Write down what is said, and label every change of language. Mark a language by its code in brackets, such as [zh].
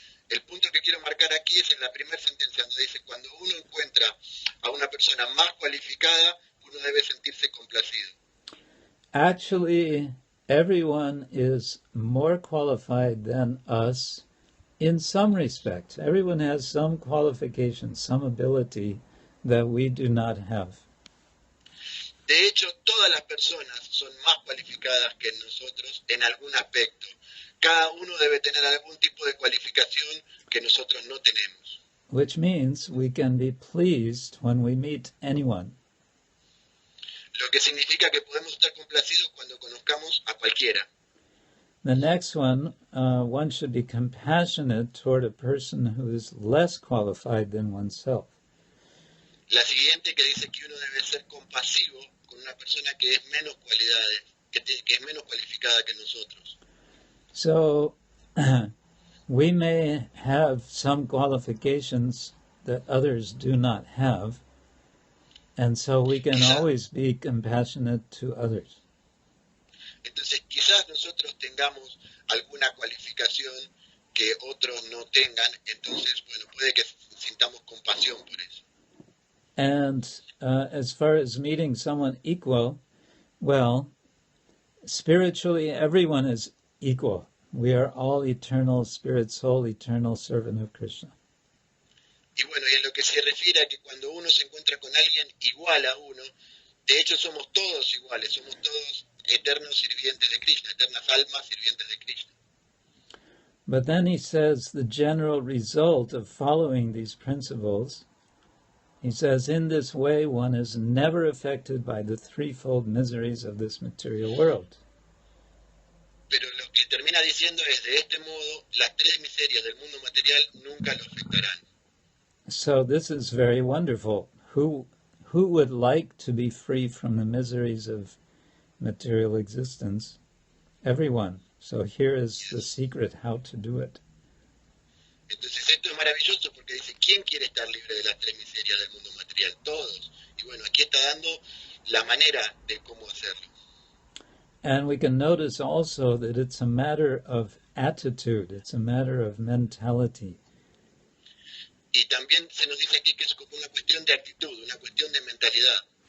[es] El punto que quiero marcar aquí es en la primera sentencia, donde dice, cuando uno encuentra a una persona más cualificada, uno debe sentirse complacido. [en] Actually, everyone is more qualified than us in some respects. Everyone has some qualifications, some ability that we do not have. [es] De hecho, todas las personas son más cualificadas que nosotros en algún aspecto. Cada uno debe tener algún tipo de cualificación que nosotros no tenemos. [en] Which means we can be pleased when we meet anyone. [es] lo que significa que podemos estar complacidos cuando conozcamos a cualquiera. [en] The next one should be compassionate toward a person who is less qualified than oneself. [es] La siguiente que dice que uno debe ser compasivo con una persona que es menos cualidades, que es menos cualificada que nosotros. [en] So we may have some qualifications that others do not have, and so we can always be compassionate to others. [es] Entonces quizás nosotros tengamos alguna cualificación que otros no tengan, entonces bueno, puede que sintamos compasión por eso. [en] And as far as meeting someone equal, well, spiritually everyone is equal. We are all eternal spirit, soul, eternal servant of Krishna. [es] Y bueno, y en lo que se refiere a que cuando uno se encuentra con alguien igual a uno, de hecho somos todos iguales, somos todos eternos sirvientes de Krishna, eternas almas sirvientes de Krishna. [en] But then he says the general result of following these principles, he says, in this way one is never affected by the threefold miseries of this material world. [es] Pero lo que termina diciendo es, de este modo, las tres miserias del mundo material nunca lo afectarán. [en] So this is very wonderful. Who would like to be free from the miseries of material existence? Everyone. So here is the secret how to do it. [es] Entonces esto es maravilloso porque dice, ¿quién quiere estar libre de las tres miserias del mundo material? Todos. Y bueno, aquí está dando la manera de cómo hacerlo. [en] And we can notice also that it's a matter of attitude, it's a matter of mentality. [es] Y también se nos dice aquí que es como una cuestión de actitud, una cuestión de mentalidad.